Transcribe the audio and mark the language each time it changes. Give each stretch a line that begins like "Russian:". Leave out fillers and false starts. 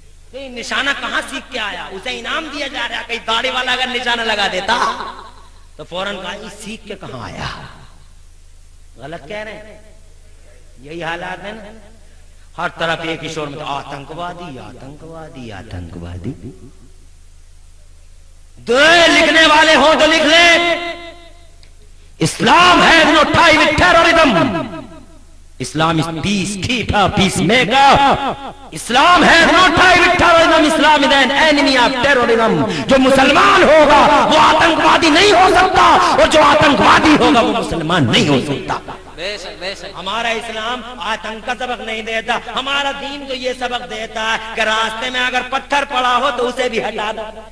Urdu: تو یہ نشانہ کہاں سیکھ کے آیا، اسے انعام دیا جا رہا۔ کہیں داڑھی والا اگر نشانہ لگا دیتا تو فوراً کہا یہ سیکھ کے کہاں آیا۔ غلط کہہ رہے ہیں، یہی حالات ہیں نا، ہر طرف ایک ہی شور میں آتنکوادی آتنکوادی آتنکوادی۔ دو لکھنے والے ہوں تو لکھ لیں اسلام ہے
English: No tie with terrorism, Islam is peacekeeper, peacemaker. Islam has no tie with terrorism. Islam is an enemy of terrorism.
Urdu: جو مسلمان ہوگا وہ آتنکوادی نہیں ہو سکتا اور جو آتنکوادی ہوگا وہ مسلمان نہیں ہو سکتا. ہمارا اسلام آتنک کا سبق نہیں دیتا. ہمارا دین تو یہ سبق دیتا ہے کہ راستے میں اگر پتھر پڑا ہو تو اسے بھی ہٹا دو.